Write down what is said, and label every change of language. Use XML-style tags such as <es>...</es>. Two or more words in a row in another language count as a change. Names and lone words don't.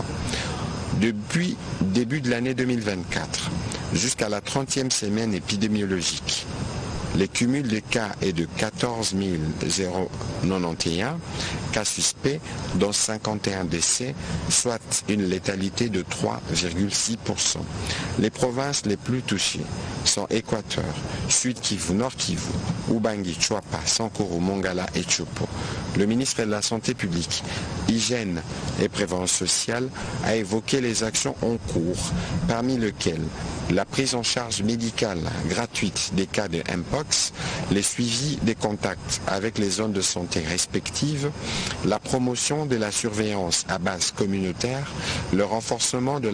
<fr>Depuis début de l'année 2024 jusqu'à la 30e semaine épidémiologique, le cumul des cas est de 14 091 cas suspects, dont 51 décès, soit une létalité de 3,6%. Les provinces les plus touchées sont Équateur, Sud Kivu, Nord Kivu, Ubangi, Chouapa, Sankoro, Mongala et Chopo. Le ministre de la Santé publique, Hygiène et Prévoyance sociale a évoqué les actions en cours, parmi lesquelles la prise en charge médicale gratuite des cas de mpox, les suivis des contacts avec les zones de santé respectives, la promotion de la surveillance à base communautaire, le renforcement de</fr>